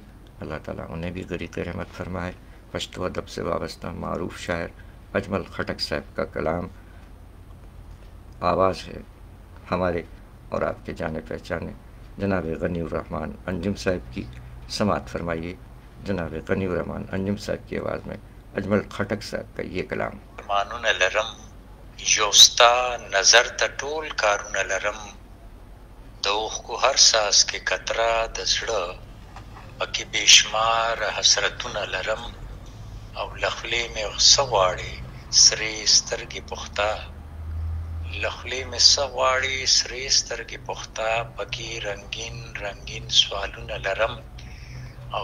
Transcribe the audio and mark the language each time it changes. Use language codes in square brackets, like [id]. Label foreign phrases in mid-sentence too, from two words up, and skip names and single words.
[ur] اللہ تعالیٰ انہیں بھی غریق رحمت فرمائے. پشتو ادب سے وابستہ معروف شاعر اجمل خٹک صاحب کا کلام آواز ہے ہمارے اور آپ کے جانے پہچانے جناب غنی الرحمن انجم صاحب کی. سماعت فرمائیے جناب غنی الرحمن انجم صاحب کی آواز میں اجمل خٹک صاحب کا یہ کلام. [ps] مانون لرم یوستا نظر ته ټول کارونه لرم، د اوښکو هر څاڅکي قطره د زړه پکې بېشمار حسرتونه لرم، او له خولې مې څه غواړې سرې سترګې پخته، له خولې مې څه غواړې سرې سترګې پخته، پکې رنګین رنګین سوالونه لرم، او